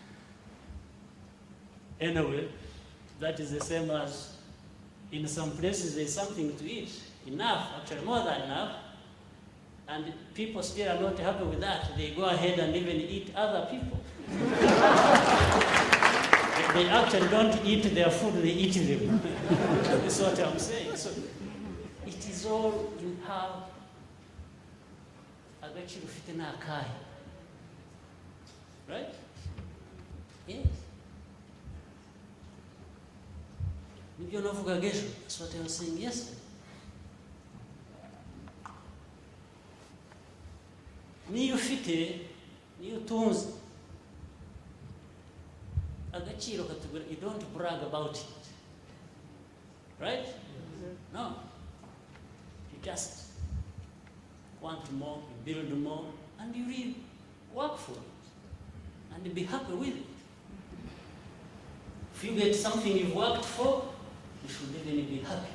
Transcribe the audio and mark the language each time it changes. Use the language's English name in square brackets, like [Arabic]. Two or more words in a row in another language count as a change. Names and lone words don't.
[English] Anyway, that is the same as in some places there's something to eat, enough, actually more than enough, and people still are not happy with that. They go ahead and even eat other people. They actually don't eat their food, they eat them. That's what I'm saying. So it is all in how [Kinyarwanda] agaciro ufite ni akahe. [English] Right? Yes. [Kinyarwanda] Nibyo navuga gesho. [English] That's what I was saying yesterday. [Kinyarwanda] Niyo ufite, niyo utunze, agaciro katubwira, [English] you don't brag about it. Right? Mm-hmm. No. You just want more, you build more, and you really work for it. And be happy with it. If you get something you've worked for, you should even be happy.